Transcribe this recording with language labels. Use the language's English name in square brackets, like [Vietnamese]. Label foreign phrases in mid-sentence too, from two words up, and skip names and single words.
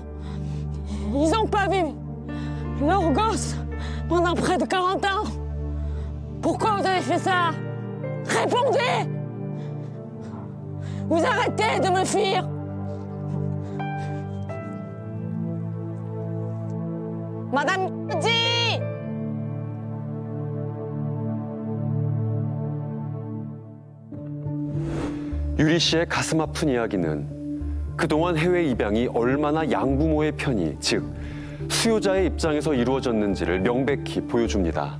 [French] Ils n'ont pas vu leur gosse pendant près de 40 ans. Pourquoi vous avez fait ça? Répondez! Vous arrêtez de me fuir! Madame G! [Korean] 유리 씨의 가슴 아픈 이야기는 그동안 해외 입양이 얼마나 양부모의 편의, 즉 수요자의 입장에서 이루어졌는지를 명백히 보여줍니다.